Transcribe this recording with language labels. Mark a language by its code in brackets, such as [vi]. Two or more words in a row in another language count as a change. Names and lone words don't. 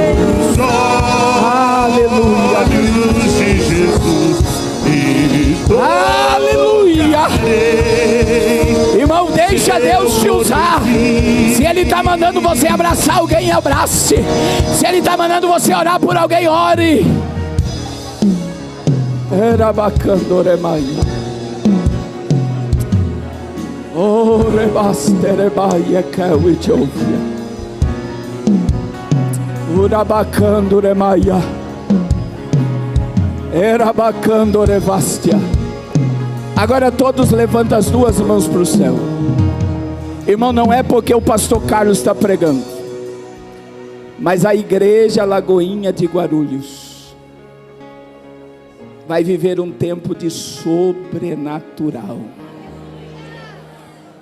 [pt] Aleluia. Aleluia. Irmão, deixa Deus te usar. Se Ele está mandando você abraçar alguém, abrace. Se Ele está mandando você orar por alguém, ore. Era bacana, Oremaia. Oh, rebasterebaia, cauitovia. Urabacando, Oremaia. Era bacana, Orevastia. Agora todos levantam as duas mãos para o céu. Irmão, não é porque o pastor Carlos está pregando, mas a igreja Lagoinha de Guarulhos vai viver um tempo de sobrenatural.